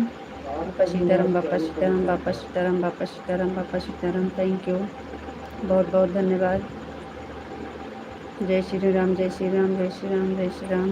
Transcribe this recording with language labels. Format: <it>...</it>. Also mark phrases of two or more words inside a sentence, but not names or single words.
<hi>बापा सीताराम, बापा सीताराम, बापा सीताराम, बापा सीताराम, बापा सीताराम,</hi> <en>Thank you,</en> <hi>बहुत बहुत धन्यवाद। जय श्री राम, जय श्री राम, जय श्री राम, जय श्री राम।</hi>